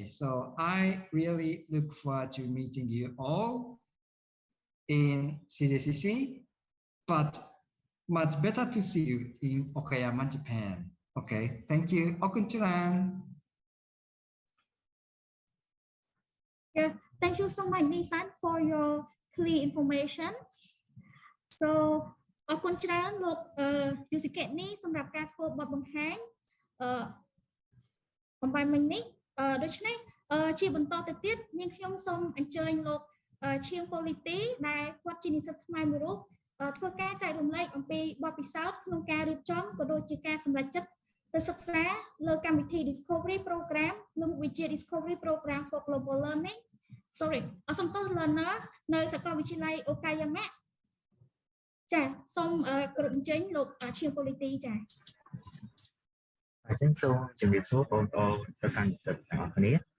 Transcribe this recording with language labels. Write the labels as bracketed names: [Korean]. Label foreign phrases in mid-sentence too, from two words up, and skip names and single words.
[English] So I really look forward to meeting you all in CJCC, but much better to see you in Okayama, Japan. Okay, thank you. Okunchiran. Yeah, thank you so much, Nisan, for your clear information. So, [Khmer] អរគុណច្រើនលោក Yusuke នេះសម្រាប់ការធ្វើបទបង្ហាញអំបញ្ញមិញនេះដូច្នេះជាបន្តទៅទៀតនាងខ្ញុំ សូមអញ្ជើញលោកឈៀង Polity ដែលគាត់ជានិស្សិតខ្មែរមួយរូបធ្វើការចែករំលែកអំពីបទពិសោធន៍ក្នុងការរៀបចំក៏ដូចជាការសម្រេចចិត្តទៅសិក្សាលើកម្មវិធី Discovery Program និងវិជ្ជា Discovery Program for Global Learning សំទោស Learners នៅសាកលវិទ្យាល័យ Okayama ចាសូមគោរពអញ្ជើញលោកឈៀង Polity ចាអញ្ចឹងសូមជម្រាបសួរបងប្អូនសិស្សានុសិស្សទាំងអស់គ្នា